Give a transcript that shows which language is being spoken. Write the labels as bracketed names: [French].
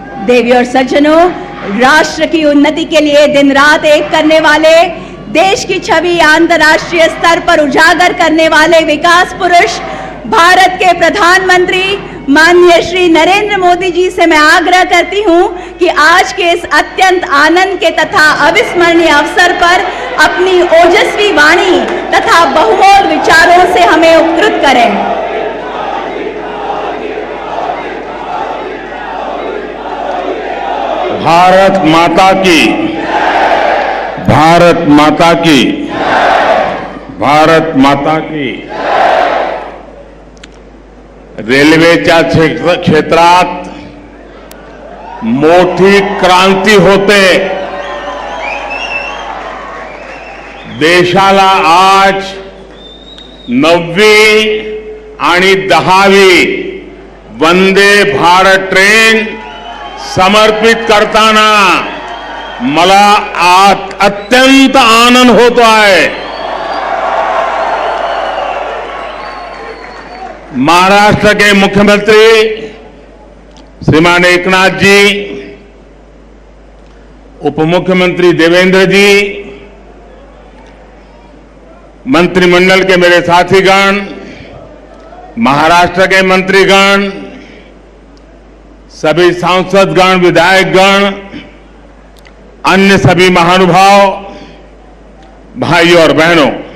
[Hindi] देवी और सज्जनों, राष्ट्र की उन्नति के लिए दिन रात एक करने वाले, देश की छवि अंतर्राष्ट्रीय स्तर पर उजागर करने वाले विकास पुरुष भारत के प्रधानमंत्री माननीय श्री नरेंद्र मोदी जी से मैं आग्रह करती हूं कि आज के इस अत्यंत आनंद के तथा अविस्मरणीय अवसर पर अपनी ओजस्वी वाणी तथा बहुमोल विचारों से हमें उपकृत करें। भारत माता की, भारत माता की, भारत माता की। [Marathi] रेल्वेच्या क्षेत्रात मोठी क्रांती होते। देशाला आज 9वी आणि 10वी वंदे भारत ट्रेन समर्पित करताना मला अत्यंत आनंद होतो आहे। [Hindi] महाराष्ट्र के मुख्यमंत्री श्रीमान एकनाथ जी, उप मुख्यमंत्री देवेंद्र जी, मंत्रिमंडल के मेरे साथीगण, महाराष्ट्र के मंत्रीगण, सभी सांसदगण, विधायकगण, अन्य सभी महानुभाव, भाई और बहनों,